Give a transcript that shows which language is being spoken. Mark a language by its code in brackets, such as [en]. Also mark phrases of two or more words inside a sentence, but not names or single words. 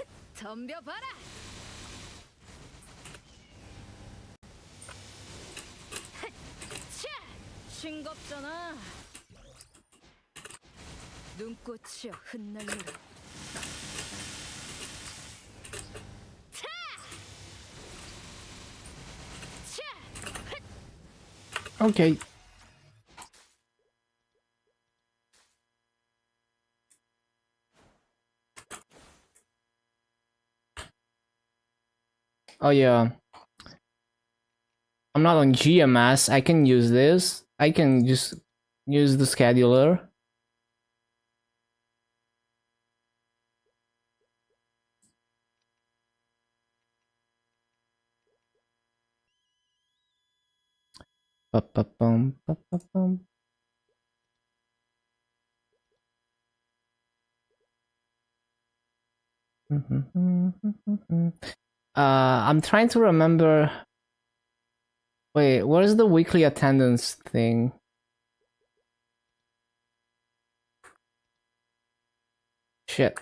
[ko] 덤벼봐라. 차! 싱겁잖아. 눈꽃이여 흩날려라. 차! 차! [en] Okay. Oh yeah. I'm not on GMS. I can use this. I can just use the scheduler. Ba-ba-bum, ba-ba-bum. I'm trying to remember. Wait, what is the weekly attendance thing? Shit.